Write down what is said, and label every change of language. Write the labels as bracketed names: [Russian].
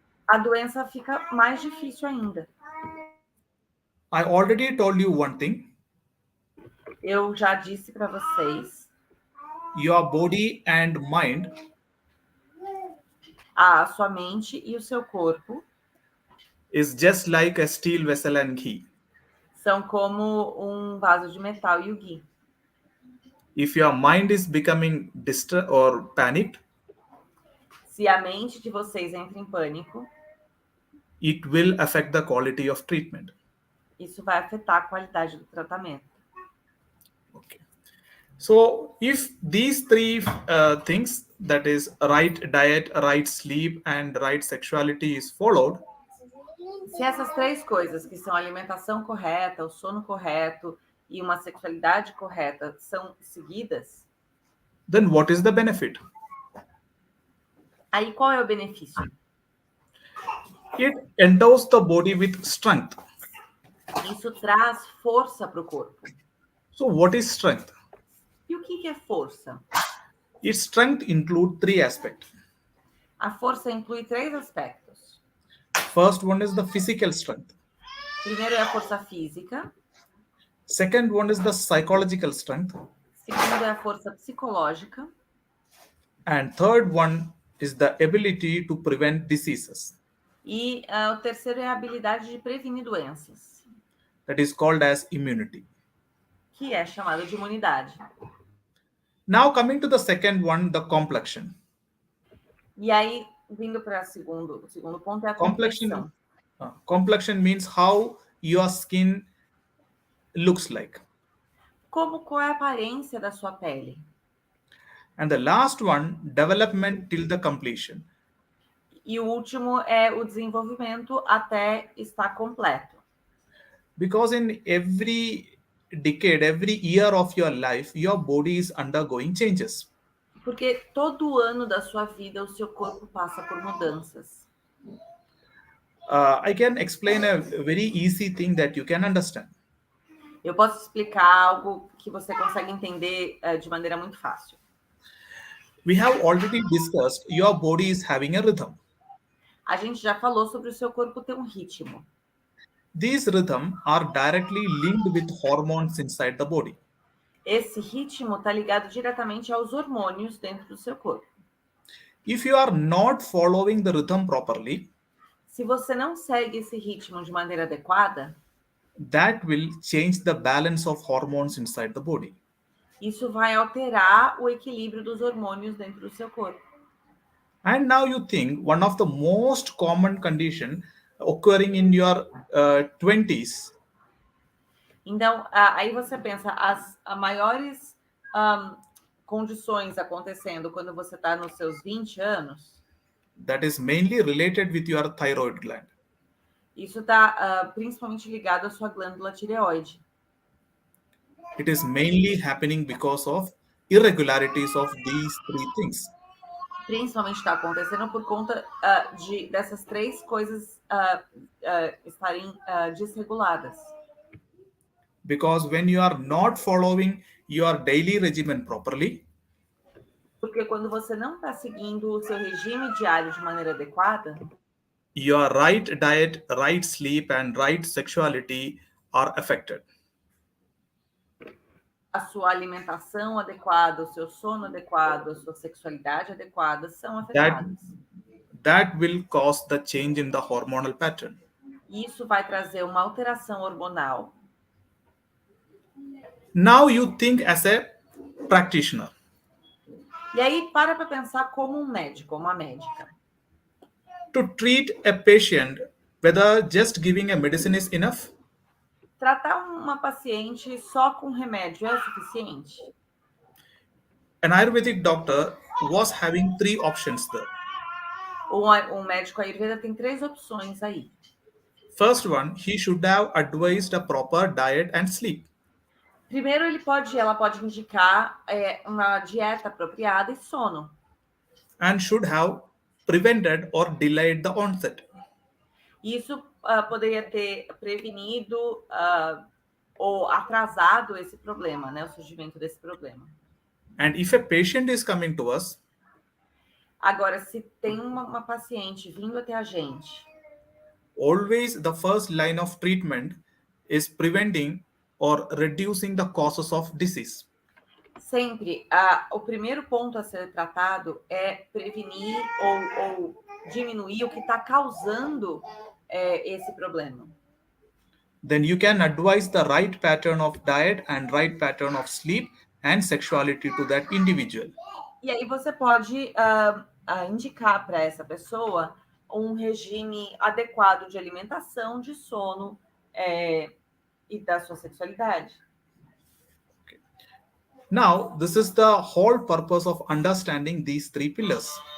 [Portuguese] A doença fica mais difícil ainda. [English] I already told you one thing. [Portuguese] Eu já disse para vocês. [English] Your body and mind, [Portuguese] a sua mente e o seu corpo, [English] is just like a steel vessel and ghee. [Portuguese] São como um vaso de metal e o ghee. [English] If your mind is becoming distressed or panicked, [Portuguese] se a mente de vocês entra em pânico, [English] it will affect the quality of treatment. [Portuguese] Isso vai afetar a qualidade do tratamento. [English] Okay. So, if these three things, that is right diet, right sleep, and right sexuality is followed, [Portuguese] se essas três coisas, que são a alimentação correta, o sono correto e uma sexualidade correta, são seguidas, [English] then what is the benefit? [Portuguese] Aí qual é o benefício? [English] It endows the body with strength. [Portuguese] Isso traz força para o corpo. [English] So what is strength? [Portuguese] E o que é força? [English] Its strength includes three aspects. [Portuguese] A força inclui três aspectos. [English] First one is the physical strength. [Portuguese] Primeiro é a força física. [English] Second one is the psychological strength. [Portuguese] Segundo é a força psicológica. [English] And third one is the ability to prevent diseases. [Portuguese] E o terceiro é a habilidade de prevenir doenças. [English] That is called as immunity. [Portuguese] Que é chamado de imunidade. [English] Now coming to the second one, the complexion. [Portuguese] E aí, vindo para o segundo ponto é a complexão. [English] Complexion means how your skin looks like. [Portuguese] Qual é a aparência da sua pele? [English] And the last one, development till the completion. [Portuguese] E o último é o desenvolvimento até estar completo. [English] Because in every decade, every year of your life, your body is undergoing changes. [Portuguese] Porque todo ano da sua vida o seu corpo passa por mudanças. [English] I can explain a very easy thing that you can understand. [Portuguese] Eu posso explicar algo que você consegue entender de maneira muito fácil. [English] We have already discussed your body is having a rhythm. [Portuguese] A gente já falou sobre o seu corpo ter um ritmo. [English] These rhythms are directly linked with hormones inside the body. [Portuguese] Esse ritmo está ligado diretamente aos hormônios dentro do seu corpo. [English] If you are not following the rhythm properly, [Portuguese] se você não segue esse ritmo de maneira adequada, [English] that will change the balance of hormones inside the body. [Portuguese] Isso vai alterar o equilíbrio dos hormônios dentro do seu corpo. [English] And now you think one of the most common condition occurring in your 20s. [Portuguese] Então, aí você pensa, as maiores condições acontecendo quando você está nos seus 20 anos. [English] That is mainly related with your thyroid gland. [Portuguese] Isso está principalmente ligado à sua glândula tireoide. [English] It is mainly happening because of irregularities of these three things. [Portuguese] Principalmente está acontecendo por conta dessas três coisas estarem desreguladas. [English] Because when you are not following your daily regimen properly, [Portuguese] Porque quando você não está seguindo o seu regime diário de maneira adequada, [English] your right diet, right sleep, and right sexuality are affected. [Portuguese] a sua alimentação adequada, o seu sono adequado, a sua sexualidade adequada são afetadas. [English] That will cause the change in the hormonal pattern. [Portuguese] Isso vai trazer uma alteração hormonal. [English] Now you think as a practitioner. [Portuguese] E aí, para pensar como um médico, uma médica. [English] To treat a patient, whether just giving a medicine is enough, [Portuguese] Tratar uma paciente só com remédio é o suficiente? [English] an Ayurvedic doctor was having 3 options there. [Portuguese] Um médico ayurveda tem 3 opções aí. [English] First one, he should have advised a proper diet and sleep. [Portuguese] Primeiro, ela pode indicar uma dieta apropriada e sono. [English] And should have prevented or delayed the onset. [Portuguese] Isso poderia ter prevenido ou atrasado esse problema, né? O surgimento desse problema. [English] And if a patient is coming to us, [Portuguese] agora, se tem uma paciente vindo até a gente, [English] always the first line of treatment is preventing or reducing the causes of disease. [Portuguese] Sempre, o primeiro ponto a ser tratado é prevenir ou diminuir o que está causando esse problema. [English] Then you can advise the right pattern of diet and right pattern of sleep and sexuality to that individual. [Portuguese] E aí você pode indicar para essa pessoa um regime adequado de alimentação, de sono e da sua sexualidade. [English] Now, this is the whole purpose of understanding these 3 pillars.